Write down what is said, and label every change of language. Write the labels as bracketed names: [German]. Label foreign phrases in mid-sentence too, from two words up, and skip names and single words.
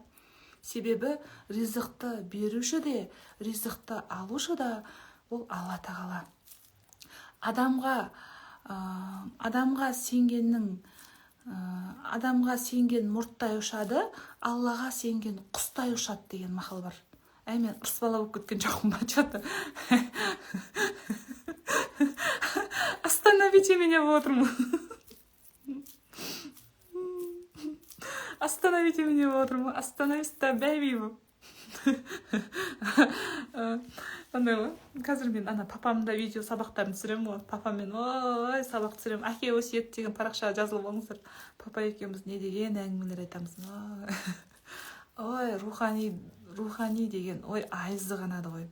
[Kazakh] Себебі ризықты беруші де, ризықты алушы да ол Алла тағала. Адамға сенген мұрттай ұшады, Аллаға сенген құстай ұшады деген мақал бар. Мен ұрыспала болып кеткен жоқпын ба, [Russian] что-то. Остановите меня, вот отырмын. Остановите меня, вот отырмын. Остановись-то, бәйби. [Kazakh] андай ғой қазір мен ана папамда видео сабақтарын түсіремін ғой, папамен ой сабақ түсіремін. Әке өсиет деген парақшаға жазылып алыңыздар. Папа екеуміз не деген әңгімелер айтамыз. Ой, рухани деген ой айызы қанады ғой.